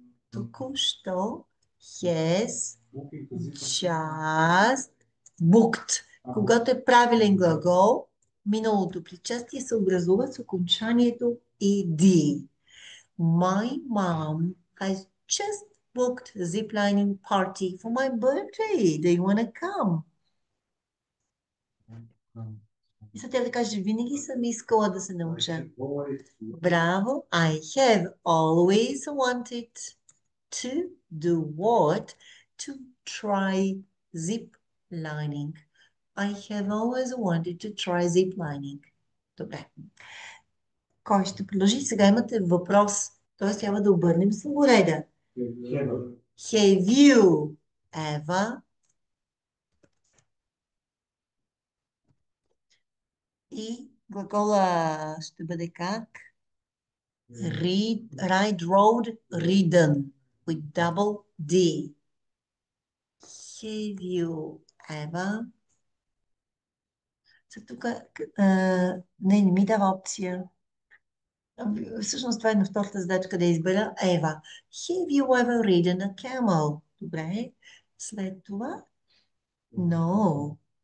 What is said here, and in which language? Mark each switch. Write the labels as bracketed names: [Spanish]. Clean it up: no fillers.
[English] Току-що has just booked. [Bulgarian] Когато е правилен глагол, миналото причастие се образува с окончанието ed. [English] My mom has just booked a ziplining party for my birthday. Do you want to come? [Bulgarian] И сега тя да каже, винаги съм искала да се науча. Браво! [English] I have always wanted to do what? To try zip lining. I have always wanted to try zip lining. [Bulgarian] Добре. Кой ще продължи? Сега имате въпрос. Т.е. трябва да обърнем словореда. [English] Have you ever? [Bulgarian] И глагола ще бъде как? [English] Read, ride, rode, ridden with double D. Have you ever? [Bulgarian] Тук не ми дава опция. Всъщност това е на втората задачка да избера Ева. [English] Have you ever ridden a camel? [Bulgarian] Добре. След това No.